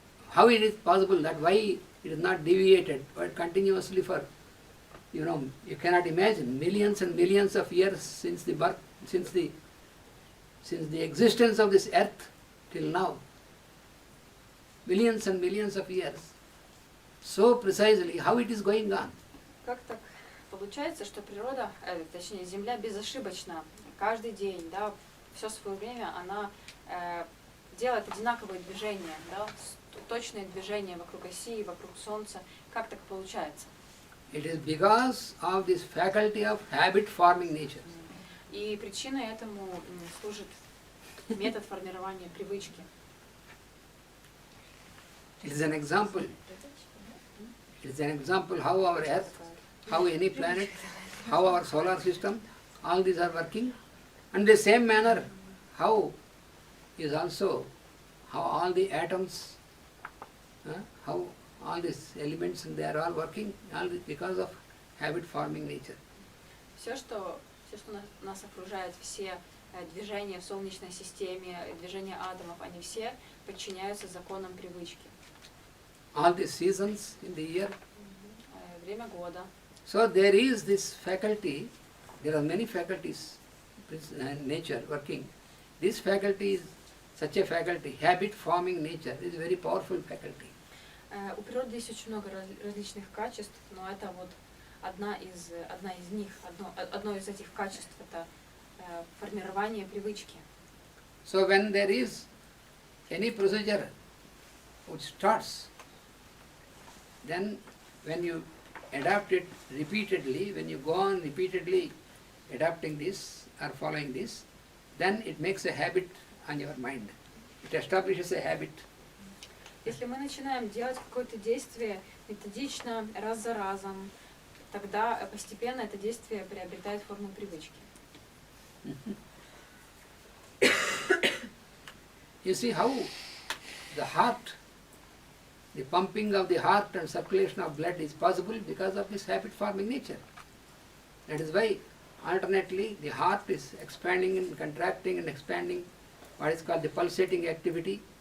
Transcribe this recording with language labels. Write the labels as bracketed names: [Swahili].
[English] How it is possible that why it is not deviated but continuously for You know, you cannot imagine millions and millions of years since the birth, since the existence of this earth till now. Millions and millions of years. So precisely how it is going on. [Russian] Как так получается, что природа, точнее Земля безошибочна каждый день, да, все свое время она делает одинаковые движения, да, точные движения вокруг оси, вокруг Солнца. Как так получается? [English] It is because of this faculty of habit forming nature. [Russian] И причиной этому служит метод формирования привычки. [English] It is an example. It is an example how our earth, how any planet, how our solar system, all these are working. And the same manner, how is also, how all the atoms, how all these elements, they are all working all because of habit forming nature. [Russian] Все, что нас окружает, все движения в Солнечной системе, движения атомов, они все подчиняются законам привычки. [English] All the seasons in the year. [Russian] Время года. [English] So there is this faculty, there are many faculties in nature working. This faculty is such a faculty, habit forming nature, is a very powerful faculty. [Russian] У природы есть очень много различных качеств, но это вот одно из них, одно из этих качеств это формирование привычки. [English] So when there is any procedure which starts, then when you adapt it repeatedly, when you go on repeatedly adapting this or following this, then it makes a habit on your mind. It establishes a habit. [Russian] Если мы начинаем делать какое-то действие методично, раз за разом, тогда постепенно это действие приобретает форму привычки. [English] You see how the heart, the pumping of the heart and circulation of blood is possible because of this habit-forming nature. That is why alternately the heart is expanding and contracting and expanding, what is called the pulsating activity.